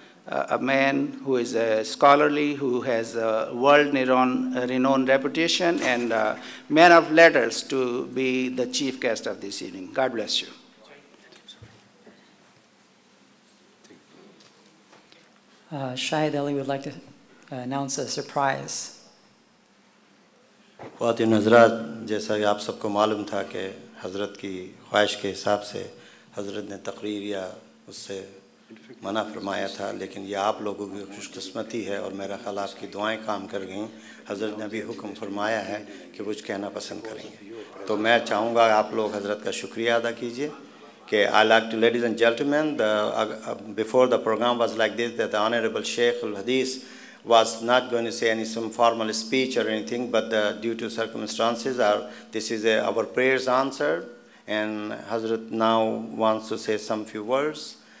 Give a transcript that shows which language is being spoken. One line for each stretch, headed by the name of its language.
English: a man who is a scholarly, who has a world-renowned reputation, and a man of letters to be the chief guest of this evening. God bless you. Shahid Ali would like to announce a surprise.
Hindi: ख़वातीन हज़रात, जैसा कि आप सबको मालूम था कि हज़रत की ख्वाहिश के हिसाब से हज़रत ने तकरीर या उससे मना फरमाया था, लेकिन ये आप लोगों की खुशकिस्मती है और मेरा ख़्याल आपकी दुआएं काम कर गईं। हज़रत ने अभी हुक्म फरमाया है कि कुछ कहना पसंद करेंगे, तो मैं चाहूँगा आप लोग हज़रत का शुक्रिया अदा कीजिए कि
English: I like to, ladies and gentlemen, before the program was like this, that the Honorable Sheikh al-Hadith was not going to say some formal speech or anything, but due to circumstances, this is our prayers answered, and Hazrat now wants to say some few words.